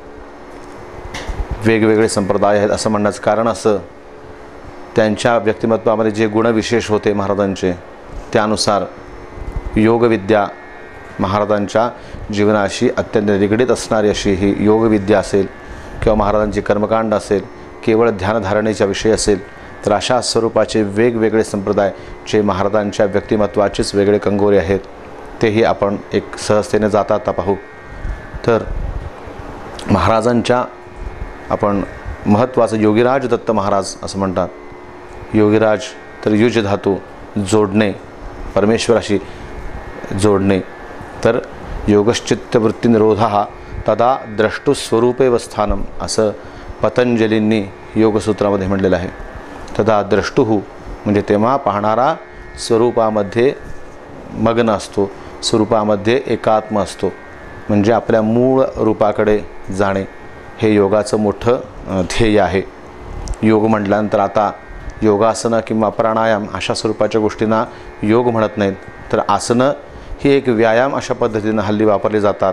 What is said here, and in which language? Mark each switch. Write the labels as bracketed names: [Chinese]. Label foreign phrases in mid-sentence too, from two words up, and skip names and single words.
[Marathi] असं म्हणण्याचं कारण असं, त्यांच्या व्यक्तिमत्वामध्ये जे गुणविशेष होते महाराजांचे त्यानुसार योगविद्या महाराजांच्या जीवनाशी अत्यंत निगडीत असणारी अशी ही योगविद्या असेल किंवा महाराजांची कर्मकांड असेल, केवळ ध्यानधारणेचा विषय असेल, तर अशा स्वरूपाचे वेगवेगळे संप्रदाय जे महाराजांच्या व्यक्तिमत्वाचेच वेगळे कंगोरे आहेत तेही आपण एक सहजतेने जाता पाहू. तर महाराजांच्या आपण महत्त्वाचं योगीराज दत्त महाराज असं म्हणतात. योगीराज तर युज धातू जोडणे, परमेश्वराशी जोडणे. तर [Sanskrit] योगश्चित्तवृत्तिनिरोधः तदा द्रष्टुस्वरूपेव स्थानम [Marathi] असं पतंजलींनी योगसूत्रामध्ये म्हटलेलं आहे. [Sanskrit] तदा द्रष्टुः [Marathi] म्हणजे तेव्हा पाहणारा स्वरूपामध्ये मग्न असतो, स्वरूपामध्ये एकात्म असतो, म्हणजे आपल्या मूळ रूपाकडे जाणे हे योगाचं मोठं ध्येय आहे. योग म्हटल्यानंतर आता योगासनं किंवा प्राणायाम अशा स्वरूपाच्या गोष्टींना योग म्हणत नाहीत, तर आसनं ही एक व्यायाम अशा पद्धतीनं हल्ली वापरले जातात.